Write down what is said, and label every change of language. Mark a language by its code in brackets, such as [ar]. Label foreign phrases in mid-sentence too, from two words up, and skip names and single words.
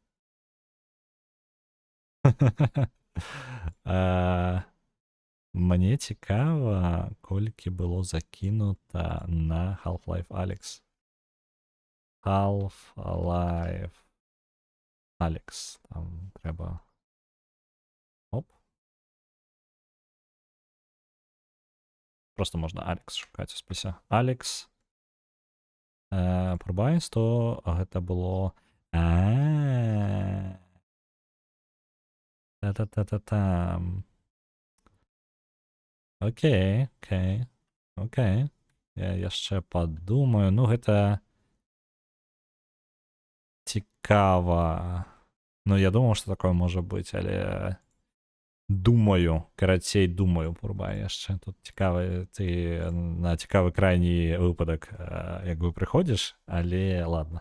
[be] Мне цікава, колькі было закінута на Half-Life Alyx. [en] Half-Life Alyx. [uk] Там треба... Оп. Просто можна Алекс шукати у списі. Алекс. [be] Пробай 100, а гэта было... Та-та-та-та-там. Окей. Я яшчэ падумаю. Ну, гэта... Цікава. Ну, я думаў, што такое можа быць, але... Думаю, карацей, думаю, Пурбай яшчэ. Тут цікавы, ты на цікавы крайні выпадак як бы прыходзіш, але ладно.